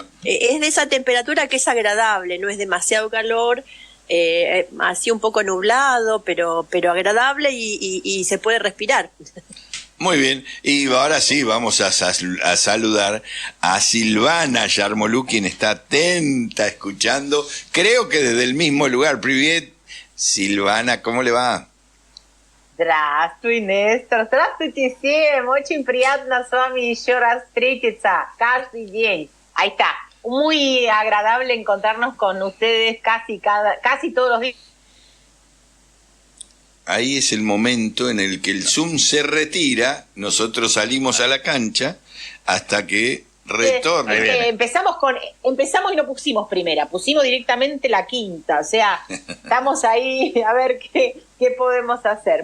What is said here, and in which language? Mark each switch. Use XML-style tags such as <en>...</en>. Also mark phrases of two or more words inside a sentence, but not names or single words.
<es>Es de esa temperatura que es agradable, no es demasiado calor, así un poco nublado, pero agradable y se puede respirar. Muy bien, y ahora sí vamos a saludar a Silvana Yarmoluk, quien está atenta, escuchando, creo que desde el mismo lugar. Привет, Silvana, ¿cómo le va?</es> <ru>Здравствуй, Нестор. Здравствуйте всем. Очень приятно с вами еще раз встретиться каждый день.</ru> <es>Ahí está. Muy agradable encontrarnos con ustedes casi todos los días. Ahí es el momento en el que el Zoom se retira, nosotros salimos a la cancha hasta que retorna. Empezamos y no pusimos primera, pusimos directamente la quinta, o sea, estamos ahí a ver qué podemos hacer.</es>